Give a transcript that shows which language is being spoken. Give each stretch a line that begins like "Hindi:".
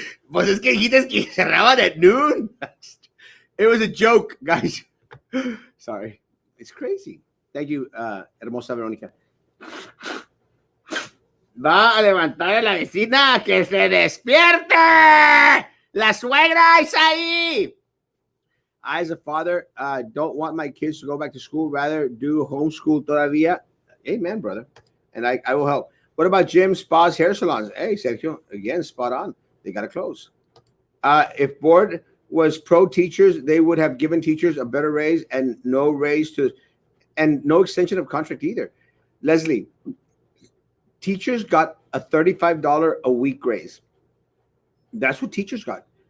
Spanish: Pues es que dijiste que cerraban
English: at noon. It was a joke, guys. Sorry. It's crazy. Thank you,
Spanish: hermosa
English: Verónica.
Spanish: Va a levantar a la vecina que se despierte. La suegra es ahí.
English: I, as a father, don't want my kids to go back to school. Rather do homeschool
Spanish: todavía.
English: Amen, brother. And I will help. What about gym, spas, hair salons? Hey, Sergio, again, spot on. They got to close. If board was pro teachers, they would have given teachers a better raise and no extension of contract either. Leslie, teachers got a $35 a week raise. That's what teachers got.